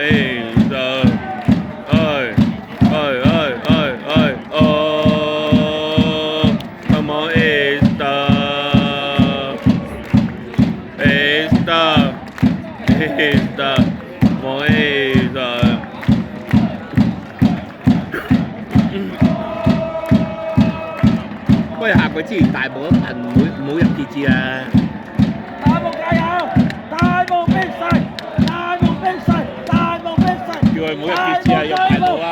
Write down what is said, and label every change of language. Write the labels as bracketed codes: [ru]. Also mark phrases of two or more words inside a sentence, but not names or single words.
[es] esta, ay, ay, ay, ay, ay, oh, vamos esta, vamos esta. [yue] 不過下個之前大埔一份唔好入結節啊！大埔加油！大埔逼勢！大埔逼勢！大埔逼勢！叫佢唔好入結節啊，入大埔啊！